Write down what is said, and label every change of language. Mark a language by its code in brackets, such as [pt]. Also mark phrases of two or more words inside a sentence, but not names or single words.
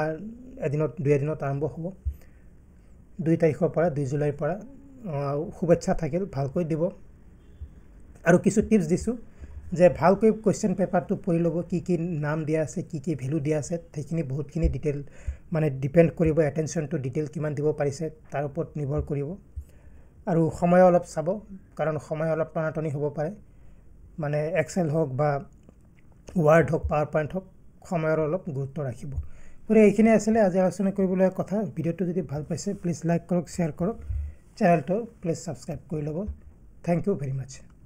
[as] এদিনত দুই এদিনত আৰম্ভ হ'ব 2 তাৰিখৰ পৰা 2 জুলাইৰ পৰা শুভেচ্ছা থাকিল ভালকৈ দিব আৰু কিছু টিপস দিছো যে ভালকৈ [en] question paperটো [as] পঢ়ি ল'ব কি নাম দিয়া আছে কি ভ্যালু দিয়া আছে সেইখিনি বহুতখিনি ডিটেইল মানে ডিপেন্ড কৰিব [en] attention to detail [as] কিমান দিব পাৰিছে তাৰ ওপৰত নিৰ্ভৰ কৰিব আৰু সময় অলপ চাব কাৰণ সময় অলপ টানাটনি হ'ব পাৰে মানে এক্সেল হোক বা ওয়ার্ড হোক পাওয়ার পয়েন্ট হোক সময়ৰ অলপ গুৰুত্ব ৰাখিব গতিকে এইখিনি আছিল আজি আলোচনা কৰিবলৈ কথা ভিডিওটো যদি ভাল পাইছে [en] please like [as] কৰক শেয়াৰ কৰক চেনেলটো [en] please subscribe [as] কৰি ল'ব [en] thank you very much